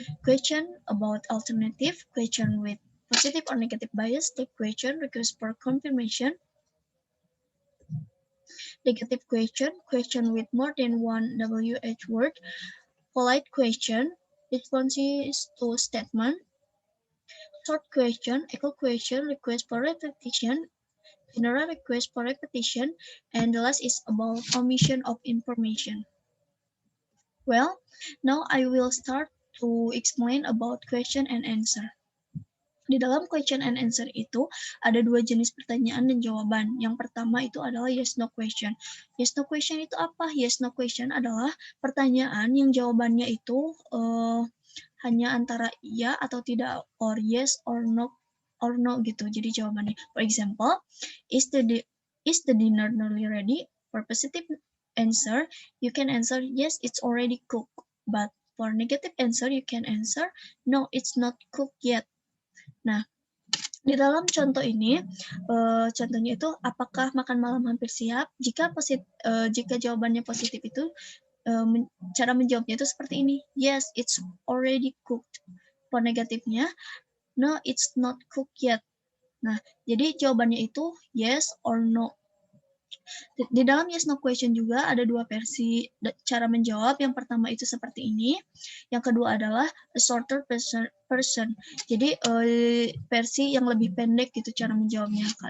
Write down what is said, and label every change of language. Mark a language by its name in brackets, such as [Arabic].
[English] Question about alternative, question with positive or negative bias, the question request for confirmation, negative question, question with more than one WH word, polite question, responses to statement, short question, echo question, request for repetition, general request for repetition, and the last is about omission of information. Well, now I will start to explain about question and answer. [Indonesian] Di dalam question and answer itu ada dua jenis pertanyaan dan jawaban. Yang pertama itu adalah yes no question. Yes no question itu apa? Yes no question adalah pertanyaan yang jawabannya itu hanya antara iya atau tidak, [English] or yes or no [Indonesian] gitu. Jadi jawabannya, [English] for example, is the dinner nearly ready? For positive answer, you can answer yes, it's already cooked. But for negative answer, you can answer no, it's not cooked yet. [Indonesian] Nah, di dalam contoh ini, contohnya itu apakah makan malam hampir siap? Jika jawabannya positif itu, cara menjawabnya itu seperti ini. [English] Yes, it's already cooked. For negatifnya, no, it's not cooked yet. [Indonesian] Nah, jadi jawabannya itu [English] yes or no. [Indonesian] Di dalam yes no question juga ada dua versi cara menjawab. Yang pertama itu seperti ini. Yang kedua adalah [English] a shorter person. [Indonesian] Jadi versi yang lebih pendek gitu cara menjawabnya.